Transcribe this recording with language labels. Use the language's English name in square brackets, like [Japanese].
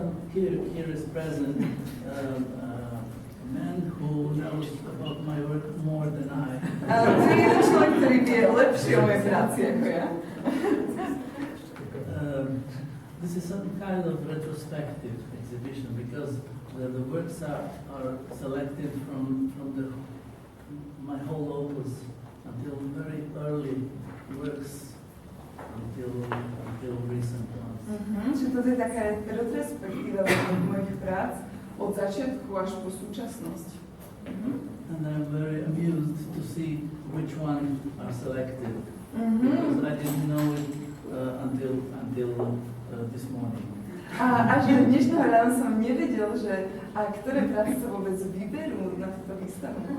[English] Here is present a man who knows about my work more than I. [Slovak] Tu je jeden človek, ktorý vie lepšie o mojej práci ako ja. [English] This is some kind of retrospective exhibition because the works are selected from my whole opus until very early works until recent ones. [Slovak] Čiže toto je taká retrospektíva mojich prác od začiatku až po súčasnosť. [English] And I'm very amused to see which ones are selected because I didn't know it until this morning. [Slovak] A až do dnešného rána som nevedel, že ktoré práce sa vôbec vyberú na túto výstavu.